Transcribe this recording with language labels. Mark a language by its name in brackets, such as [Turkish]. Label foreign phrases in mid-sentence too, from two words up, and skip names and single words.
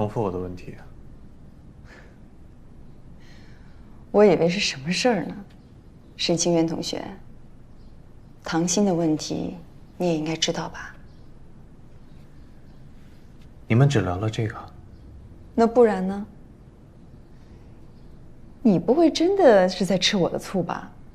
[Chinese] 你不用重複我的問題。我以為是什麼事兒呢。沈清源同學，唐鑫的問題你也應該知道吧？你們只聊了這個？那不然呢？你不會真的是在吃我的醋吧？